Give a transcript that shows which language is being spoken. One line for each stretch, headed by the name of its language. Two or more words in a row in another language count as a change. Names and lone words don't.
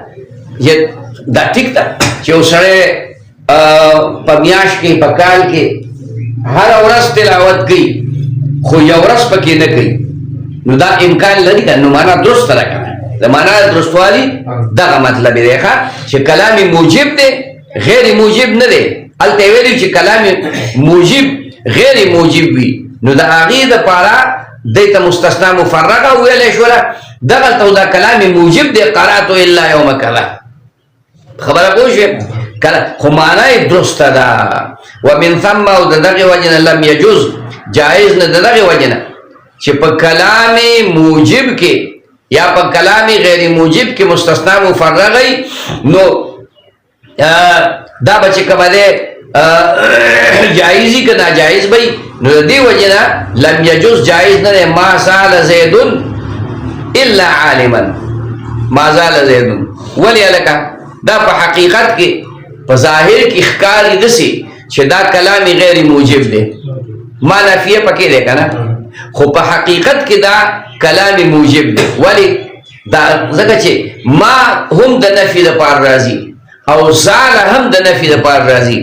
Pashto: دا ټیک ده چې یو سړی په میاشت کې په کال کې هره ورځ تلاوت کوي خو یو ورځ پکې نه کوي، نو دا امکان لري که نو معنا درسته ده که نه؟ د معنا درستوالي دغه مطلب دی چې کلام موجب دی غیر موجب نه دی. هلته یې ویلي چې کلام موجب غیر موجب وي نو د هغې دپاره دی ته مستثنا مفرغه ویلی شوله. دغلته دا کلام موجب دی
Arabic: قرأت الا یوم کذا.
Pashto: خبره پوه شوې؟ خو معنا یې درسته ده.
Arabic: ومن ثم
Pashto: او د دغې وجې نه
Arabic: لم یجوز
Pashto: جائز نه د دغې وجې نه چې په کلام موجب کې یا په کلام غیر موجب کې مستثنا مفرغه نو دا به چې کومه دی جایزی که ناجایز بی. نو د دې وجې نه
Arabic: لم یجوز
Pashto: جایز نه دی.
Arabic: ما زال زیدون الا عالما. ما زال زیدون
Pashto: ولی هلکه دا په حقیقت کې په ظاهر کې ښکاري داسې چې دا کلام غیر موجب دی. ما نفیه پکې دی که نه، خو په حقیقت کې دا کلام موجب دی. ولی دا ځکه چې ما هم د نفي دپاره راځي او زال هم د نفي دپاره راځي.